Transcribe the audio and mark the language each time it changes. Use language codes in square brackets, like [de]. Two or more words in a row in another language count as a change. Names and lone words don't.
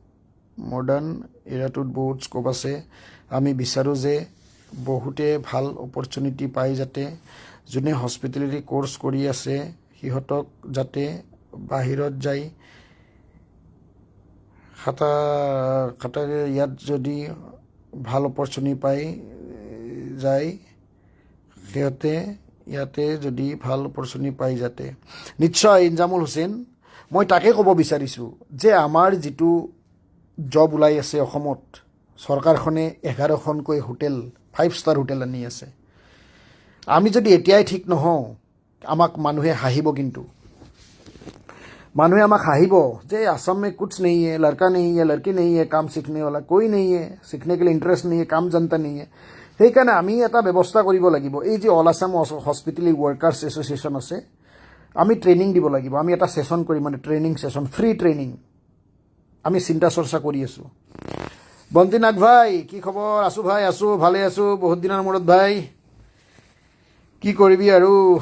[as] আমি বিচাৰোঁ যে বহুতে ভাল অপৰচুনিটি পায় যাতে যোনে [en] hospitality course [as] কৰি আছে সিহঁতক যাতে বাহিৰত যায় খাটাৰে ইয়াত যদি ভাল অপৰচুনিটি পাই যায় সিহঁতে ইয়াতে যদি ভাল অপৰচুনিটি পাই যাতে নিশ্চয় ইনজামুল হুছেইন মই তাকে ক'ব বিচাৰিছোঁ যে আমাৰ যিটো জব ওলাই আছে অসমত চৰকাৰখনে 11খনকৈ হোটেল 5 [en] star hotel [as] আনি আছে আমি যদি এতিয়াই ঠিক নহওঁ আমাক মানুহে হাঁহিব কিন্তু মানুহে আমাক হাঁহিব যে আসাম [hi] में कुछ नहीं है लड़का नहीं है लड़की नहीं है काम सीखने वाला कोई नहीं है सीखने के लिए इंटरेस्ट नहीं है काम जानता नहीं है [as] সেইকাৰণে আমি এটা ব্যৱস্থা কৰিব লাগিব এই যে অল আসাম হস্পিটেলিটি ৱৰ্কাৰ্ছ এছ'চিয়েশ্যন আছে আমি ট্ৰেইনিং দিব লাগিব আমি এটা সেশন কৰিম মানে [en] training session free training [as] আমি চিন্তা চৰ্চা কৰি আছোঁ বন্তি নাগ ভাই কি খবৰ আছোঁ ভাই আছোঁ ভালে আছোঁ বহুত দিনৰ মূৰত ভাই কি কৰিবি আৰু